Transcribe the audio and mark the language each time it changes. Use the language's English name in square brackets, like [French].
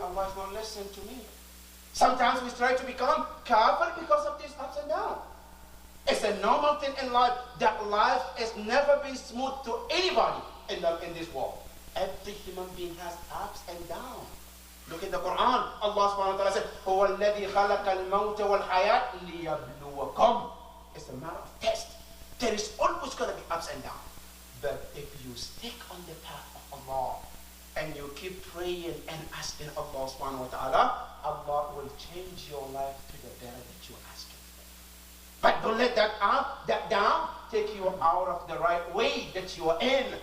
[English] Allah is not listening to me. Sometimes we try to become kafir because of these ups and downs. It's a normal thing in life that life has never been smooth to anybody. in this world. Every human being has ups and downs. Look in the Quran. Allah subhanahu wa ta'ala said, [Arabic] هُوَ الَّذِي خَلَقَ الْمَوْتَ وَالْحَيَاةَ لِيَبْلُوَكُمْ. [English] It's a matter of test. There is always going to be ups and downs. But if you stick on the path of Allah and you keep praying and asking Allah subhanahu wa ta'ala, Allah will change your life to the better that you're asking for. But don't let that up, that down, take you out of the right way that you are in.